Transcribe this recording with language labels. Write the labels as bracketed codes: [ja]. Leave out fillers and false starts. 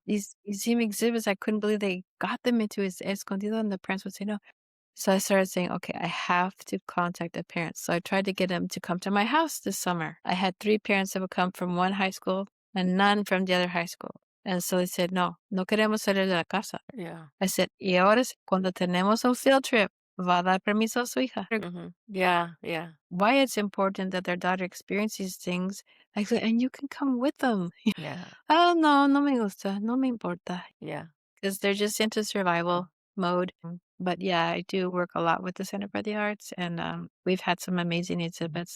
[en] These museum exhibits, I couldn't believe they got them into Escondido, and the parents would say no. So I started saying, okay, I have to contact the parents. So I tried to get them to come to my house this summer. I had 3 parents that would come from one high school and none from the other high school. And so they said, [es] no, no queremos salir de la casa. [en] Yeah. I said, [es] y ahora cuando tenemos un field trip, va a dar permiso a su hija. [en] Mm-hmm. Yeah. Yeah. Why it's important that their daughter experience these things. I said, and you can come with them. Yeah. [es] Oh, no, no me gusta, no me importa. [en] Yeah. Because they're just into survival mode. But yeah, I do work a lot with the Center for the Arts, and we've had some amazing exhibits.